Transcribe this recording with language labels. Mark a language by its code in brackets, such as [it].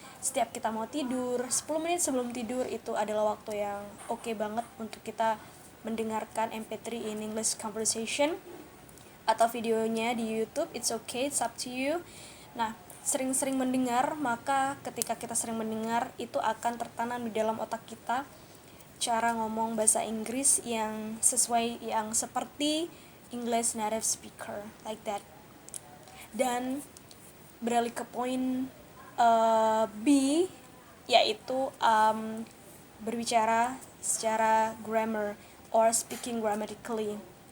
[id] Setiap kita mau tidur, 10 menit sebelum tidur itu adalah waktu yang oke banget untuk kita mendengarkan [en] MP3 in English conversation [id] atau videonya di [en] YouTube, it's okay, it's up to you. [id] Nah, sering-sering mendengar, maka ketika kita sering mendengar, itu akan tertanam di dalam otak kita cara ngomong bahasa Inggris yang sesuai, yang seperti English native speaker, [en] like that. [id] Dan beralih ke poin B, yaitu berbicara secara grammar [en] or speaking grammatically.